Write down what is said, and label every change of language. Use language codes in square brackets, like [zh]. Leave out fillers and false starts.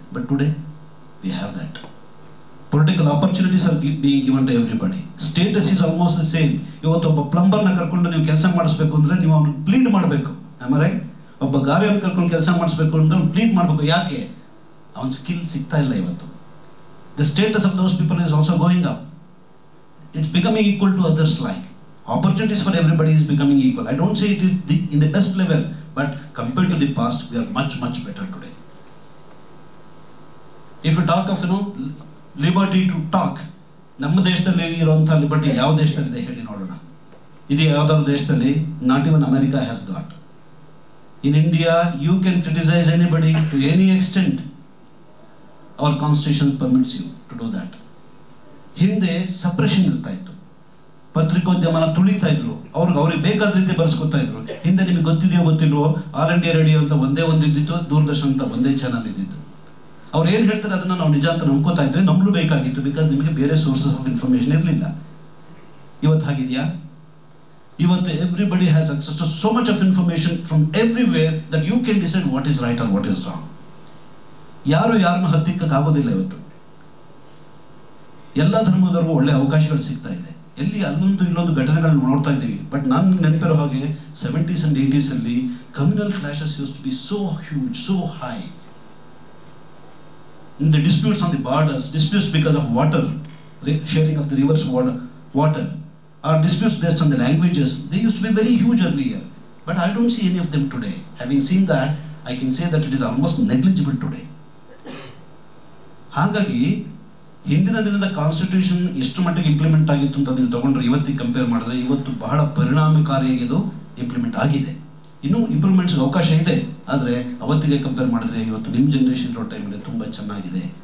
[en] But today we have that. Political opportunities are being given to everybody. Status is almost the same. [kn] ಇವತ್ತು ಒಬ್ಬ ಪ್ಲಂಬರ್ನ ಕರ್ಕೊಂಡು ನೀವು ಕೆಲಸ ಮಾಡಿಸ್ಬೇಕು ಅಂದರೆ ನೀವು ಅವ್ನು ಪ್ಲೀಡ್ ಮಾಡಬೇಕು. ರೈಟ್? ಒಬ್ಬ ಗಾರೆಯನ್ನು ಕರ್ಕೊಂಡು ಕೆಲಸ ಮಾಡಿಸ್ಬೇಕು ಅಂದ್ರೆ ಅವ್ನು ಪ್ಲೀಡ್ ಮಾಡಬೇಕು. ಯಾಕೆ? ಅವನ ಸ್ಕಿಲ್ ಸಿಗ್ತಾ ಇಲ್ಲ ಇವತ್ತು. [en] The status of those people is also going up. It's becoming equal to others like. Opportunities for everybody is becoming equal. I don't say it is in the best level, but compared to the past, we are much, much better today. If you talk of, liberty to talk, [kn] ನಮ್ಮ ದೇಶದಲ್ಲಿ ಇರುವಂಥ liberty ಯಾವ ದೇಶದಲ್ಲಿದೆ ಹೇಳಿ ನೋಡೋಣ. ಇದು ಯಾವುದಾದ್ರು ದೇಶದಲ್ಲಿ [en] not even America has got. In India, you can criticize anybody to any extent. Our constitution permits you to do that. [kn] ಹಿಂದೆ ಸಪ್ರೆಷನ್ ಇರ್ತಾ ಇತ್ತು, ಪತ್ರಿಕೋದ್ಯಮನ ತುಳಿತಾ ಇದ್ರು, ಅವ್ರಿಗೆ ಬೇಕಾದ ರೀತಿ ಬರ್ಸ್ಕೊತಾ ಇದ್ರು. ಹಿಂದೆ ನಿಮಗೆ ಗೊತ್ತಿದೆಯೋ ಗೊತ್ತಿಲ್ವೋ, ಆಲ್ ಇಂಡಿಯಾ ರೇಡಿಯೋ ಅಂತ ಒಂದೇ ಇದ್ದಿತ್ತು, ದೂರದರ್ಶನ ಅಂತ ಒಂದೇ ಚಾನಲ್ ಇದ್ದಿತ್ತು. ಅವ್ರು ಏನು ಹೇಳ್ತಾರೆ ಅದನ್ನು ನಾವು ನಿಜ ಅಂತ ನಂಬ್ಕೋತಾ ಇದ್ವಿ, ನಮ್ಗೂ ಬೇಕಾಗಿತ್ತು. ಬಿಕಾಸ್ ನಿಮಗೆ ಬೇರೆ [en] sources of information [kn] ಇರಲಿಲ್ಲ. ಇವತ್ತು ಹಾಗಿದೆಯಾ? [en] ಇವತ್ತು everybody has access to so much of information from everywhere that you can decide what is right or what is wrong. [kn] ಯಾರು ಯಾರನ್ನು ಹತ್ತಿಕ್ಕಾಗೋದಿಲ್ಲ. ಇವತ್ತು ಎಲ್ಲ ಧರ್ಮದವ್ರಿಗೂ ಒಳ್ಳೆ ಅವಕಾಶಗಳು ಸಿಗ್ತಾ ಇದೆ. ಎಲ್ಲಿ ಅಲ್ಲೊಂದು ಇಲ್ಲೊಂದು ಘಟನೆಗಳನ್ನ ನೋಡ್ತಾ ಇದ್ದೀವಿ. [en] but [kn] ನಾನು ನೆನಪಿರೋ ಹಾಗೆ [en] 70s and 80s ಅಲ್ಲಿ communal clashes used to be so huge, so high. In the disputes on the borders, disputes because of water, sharing of the river's water, or disputes based on the languages, they used to be very huge earlier. But I don't see any of them today. Having seen that, I can say that it is almost negligible today. [kn] ಹಾಗಾಗಿ ಹಿಂದಿನ ದಿನದ constitution ಎಷ್ಟು ಮಟ್ಟಿಗೆ implement ಆಗಿತ್ತು ಅಂತ ನೀವು ತಗೊಂಡ್ರೆ ಇವತ್ತಿಗೆ ಕಂಪೇರ್ ಮಾಡಿದ್ರೆ ಇವತ್ತು ಬಹಳ ಪರಿಣಾಮಕಾರಿಯಾಗಿ ಇದು ಇಂಪ್ಲಿಮೆಂಟ್ ಆಗಿದೆ. ಇನ್ನೂ ಇಂಪ್ರೂವ್ಮೆಂಟ್ಸ್ಗೆ ಅವಕಾಶ ಇದೆ. ಆದರೆ ಅವತ್ತಿಗೆ ಕಂಪೇರ್ ಮಾಡಿದ್ರೆ ಇವತ್ತು ನಿಮ್ಮ ಜನ್ರೇಷನ್ ಇರೋ ಟೈಮಲ್ಲಿ ತುಂಬ ಚೆನ್ನಾಗಿದೆ.